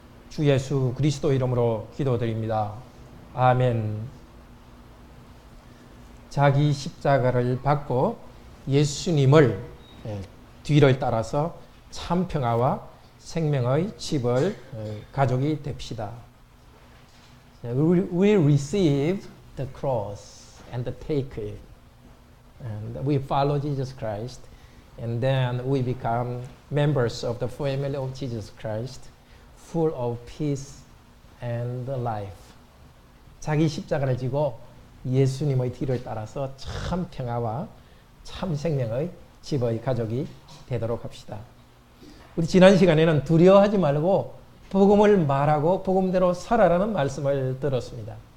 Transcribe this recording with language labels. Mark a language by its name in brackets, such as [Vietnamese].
[Korean] 주 예수 그리스도 이름으로 기도드립니다. 아멘. 자기 십자가를 받고 예수님을 뒤를 따라서 참 평화와 생명의 집을 가족이 됩시다. [English] We receive the cross and take it. And we follow Jesus Christ. And then we become members of the family of Jesus Christ, full of peace and life. [Korean] 자기 십자가를 지고 예수님의 뒤를 따라서 참 평화와 참 생명의 집의 가족이 되도록 합시다. 우리 지난 시간에는 두려워하지 말고 복음을 말하고 복음대로 살아라는 말씀을 들었습니다.